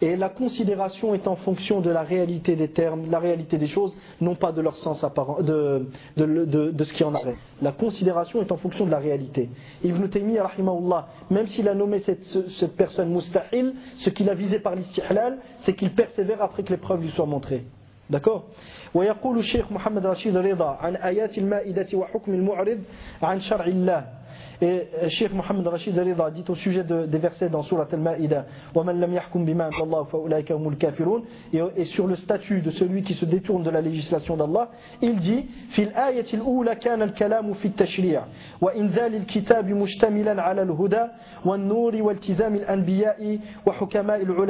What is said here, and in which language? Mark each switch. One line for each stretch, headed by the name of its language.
French: Et la considération est en fonction de la réalité des termes, la réalité des choses, non pas de leur sens apparent, de ce qui en arrive. La considération est en fonction de la réalité. Ibn Taymiyyah, rahimahullah, même s'il a nommé cette personne mustahil, ce qu'il a visé par l'istihlal, c'est qu'il persévère après que les preuves lui soient montrées. D'accord ?
Arabic: ويقول الشيخ محمد رشيد رضا عن آيات المائدة وحكم المعرض عن شرع الله.
French: Et Cheikh Mohamed Rachid Al-Rida dit au sujet des versets dans Surat Al-Ma'ida «
Arabic: وَمَنْ لَمْ يَحْكُمْ بِمَا أَنْزَلَ اللَّهُ فَأُولَٰئِكَ هُمُ الْكَافِرُونَ
French: » et sur le statut de celui qui se détourne de la législation d'Allah, il dit «
Arabic: فِي الْآيَةِ الْأُولَى كَانَ الْكَلَامُ فِي التَّشْرِيعِ وَإِنْزَالِ الْكِتَابِ مُشْتَمِلًا عَلَى الْهُدَى وَالنُّورِ وَالْتِزَامِ الْأَنْبِيَاءِ وَحُكَمَاءِ